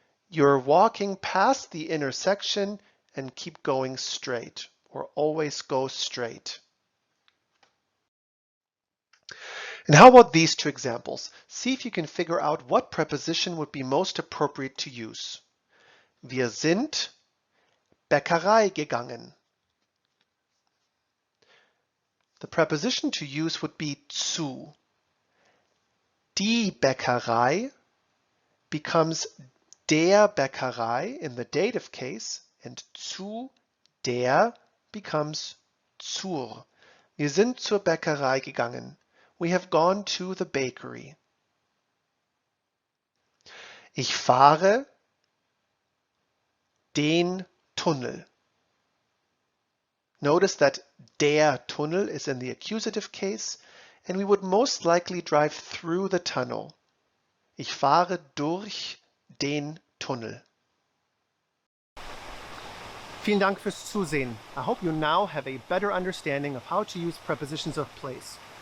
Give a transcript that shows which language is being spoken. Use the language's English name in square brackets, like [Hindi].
[English] You're walking past the intersection and keep going straight, or always go straight. And how about these two examples? See if you can figure out what preposition would be most appropriate to use. [German] Wir sind Bäckerei gegangen. [English] The preposition to use would be zu. Die Bäckerei becomes der Bäckerei in the dative case, and zu der becomes zur. [German] Wir sind zur Bäckerei gegangen. [English] We have gone to the bakery. [German] Ich fahre den Tunnel. [English] Notice that der Tunnel is in the accusative case, and we would most likely drive through the tunnel. [German] Ich fahre durch den Tunnel. Vielen Dank fürs Zusehen. [English] I hope you now have a better understanding of how to use prepositions of place.